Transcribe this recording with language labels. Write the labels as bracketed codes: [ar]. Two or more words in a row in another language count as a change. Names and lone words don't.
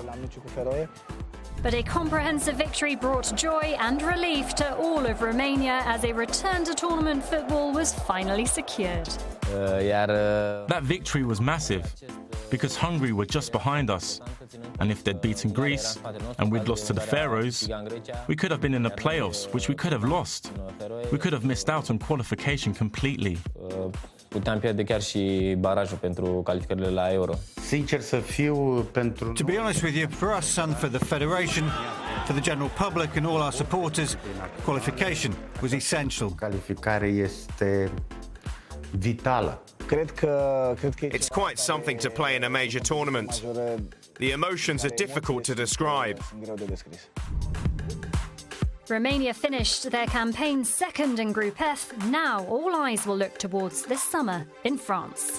[en] But a comprehensive victory brought joy and relief to all of Romania as a return to tournament football was finally secured. That victory was massive because Hungary were just behind us. And if they'd beaten Greece and we'd lost to the Faroes, we could have been in the playoffs, which we could have lost. We could have missed out on qualification completely. [ro] Puteam pierde chiar și barajul pentru calificările la Euro. Sincer să fiu pentru... [en] To be honest with you, for us and for the Federation, for the general public and all our supporters, qualification was essential. [ro] Calificarea este vitală. [en] It's quite something to play in a major tournament. The emotions are difficult to describe. Romania finished their campaign 2nd in Group F. Now all eyes will look towards this summer in France.